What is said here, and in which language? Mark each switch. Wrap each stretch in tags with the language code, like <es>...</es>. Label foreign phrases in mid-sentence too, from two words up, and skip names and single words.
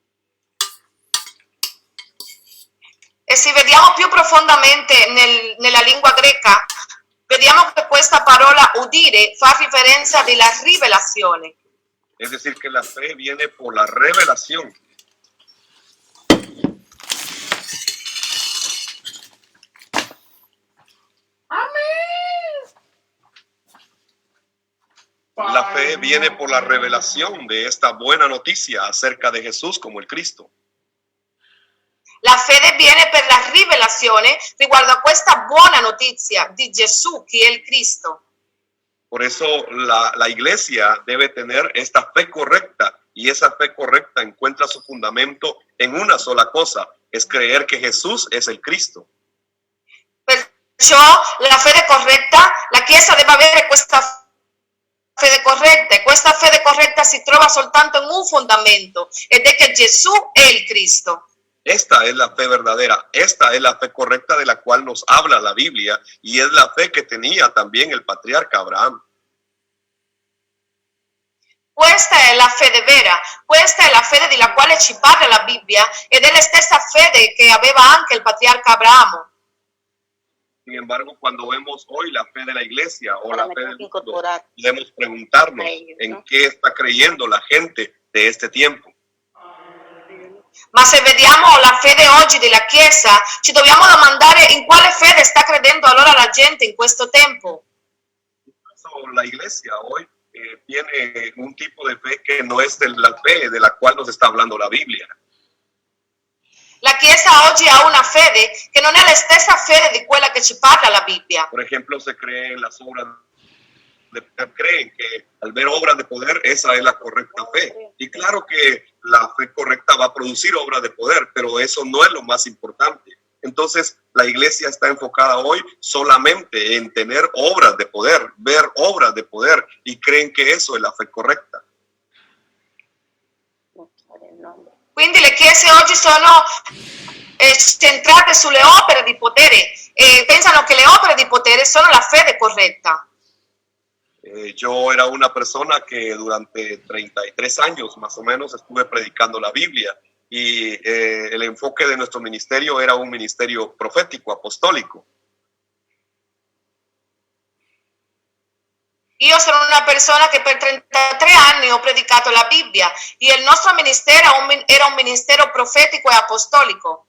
<it>E se vediamo più profondamente nella lingua greca, vediamo che questa parola udire fa riferenza alla rivelazione.</it> <es>Es decir, que la fe viene por la revelación. La fe viene por la revelación de esta buena noticia acerca de Jesús como el Cristo.</es> <it>La fede viene per la rivelazione riguardo a questa buona notizia di Gesù che è il Cristo.</it> <es>Por eso la iglesia debe tener esta fe correcta, y esa fe correcta encuentra su fundamento en una sola cosa, es creer que Jesús es el Cristo.</es> <it>Perciò la fede corretta, la Chiesa deve avere questa fede corretta, e questa fede corretta si trova soltanto in un fondamento, ed è che Gesù è il Cristo.</it> <es>Esta es la fe verdadera, esta es la fe correcta de la cual nos habla la Biblia, y es la fe que tenía también el patriarca Abraham.</es> <it>Questa è la fede vera, questa è la fede della quale ci parla la Bibbia, ed è la stessa fede che aveva anche il patriarca Abramo.</it> <es>Sin embargo, cuando vemos hoy la fe de la iglesia o la fe del mundo, podemos preguntarnos en qué está creyendo la gente de este tiempo.</es> <it>Ma se vediamo la fede oggi della Chiesa, ci dobbiamo domandare in quale fede sta credendo allora la gente in questo tempo.</it> <es>La iglesia hoy tiene un tipo de fe que no es de la fe de la cual nos está hablando la Biblia.</es> <it>La Chiesa oggi ha una fede che non è la stessa fede di quella che ci parla la Bibbia.</it> <es>Por ejemplo, se cree en las obras creen que al ver obras de poder, esa es la correcta fe. Y claro que la fe correcta va a producir obras de poder, pero eso no es lo más importante. Entonces, la iglesia está enfocada hoy solamente en tener obras de poder, ver obras de poder, y creen que eso es la fe correcta.</es> <it>Quindi le chiese oggi sono centrate sulle opere di potere e pensano che le opere di potere sono la fede corretta.</it> <es>Yo era una persona que durante 33 años más o menos estuve predicando la Biblia y el enfoque de nuestro ministerio era un ministerio profético, apostólico.</es> <it>Io sono una persona che per 33 anni ho predicato la Bibbia e il nostro ministero era un ministero profetico e apostolico.</it>